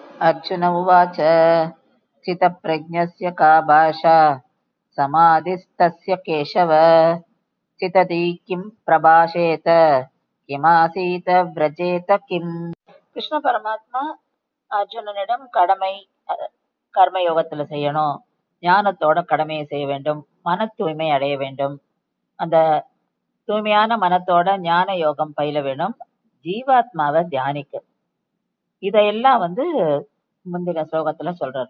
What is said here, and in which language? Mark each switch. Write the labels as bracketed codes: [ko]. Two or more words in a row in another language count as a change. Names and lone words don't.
[sa] अर्जुन उवाच चितप्रज्ञस्य का भाषा समाधिस्तस्य केशव चितति किं प्रभाषेत किमासीत व्रजेत किम्. [ta] கிருஷ்ண பரமாத்மா அர்ஜுனனிடம் கடமை கர்ம யோகத்துல செய்யணும், ஞானத்தோட கடமையை செய்ய வேண்டும், மன தூய்மை அடைய வேண்டும், அந்த தூய்மையான மனத்தோட ஞான யோகம் பயில வேணும், ஜீவாத்மாவை தியானிக்க, இதையெல்லாம் முந்தின ஸ்லோகத்துல சொல்றார்.